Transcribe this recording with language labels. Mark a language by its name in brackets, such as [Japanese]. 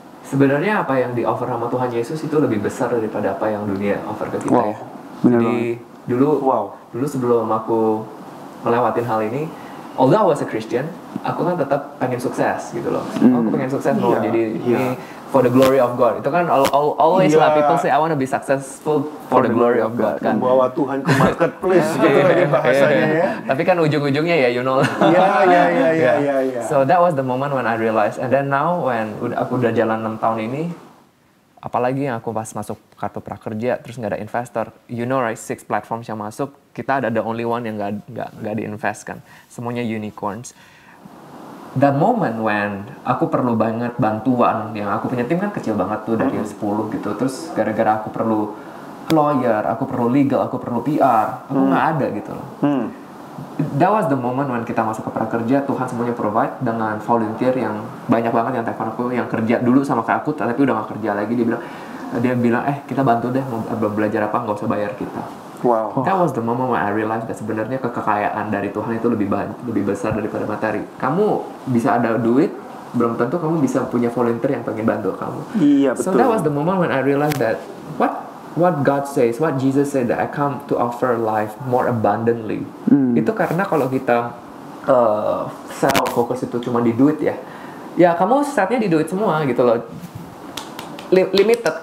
[Indonesian] Sebenarnya apa yang di-offer sama Tuhan Yesus itu lebih besar daripada apa yang dunia offer ke kita ya. Jadi dulu sebelum aku melewatin hal ini, [English] although I was a Christian, [Indonesian] aku kan tetap pengen sukses gitu loh. Aku pengen sukses mau jadi ini [English] for the glory of God. [Indonesian] Itu kan [English] always [Indonesian] lah, [English] people say I want to be successful for the glory of God [Indonesian] kan. Membawa Tuhan ke marketplace gitu lagi bahasanya ya. Tapi kan ujung-ujungnya ya [English] you know. [Indonesian] Iya. [English] So that was the moment when I realized, and then now when [Indonesian] aku udah jalan 6 tahun ini, apalagi yang aku pas masuk kartu prakerja terus nggak ada investor, [English] you know right, [Indonesian] 6 platforms yang masuk, kita ada [English] the only one [Indonesian] yang nggak diinvest kan, semuanya unicorns. [English] The moment when [Indonesian] aku perlu banget bantuan, yang aku punya tim kan kecil banget tuh dari 10 gitu, terus gara-gara aku perlu lawyer, aku perlu legal, aku perlu PR, aku nggak ada gitu loh. [English] That was the moment when [Indonesian] kita masuk ke prakerja, Tuhan semuanya provide dengan volunteer yang banyak banget yang telepon aku, yang kerja dulu sama kayak aku tapi udah nggak kerja lagi. Dia bilang kita bantu deh, mau belajar apa, nggak usah bayar kita. Wow. [English] That was the moment when I realized that [Indonesian] sebenarnya kekayaan dari Tuhan itu lebih besar daripada materi. Kamu bisa ada duit, belum tentu kamu bisa punya volunteer yang pengen bantu kamu. Iya, betul. [English] So that was the moment when I realized that what God says, what Jesus said, that I come to offer life more abundantly. [Indonesian] Itu karena kalau kita [English] self focus [Indonesian] itu cuma di duit ya kamu saatnya di duit semua gitu loh, [English] limited.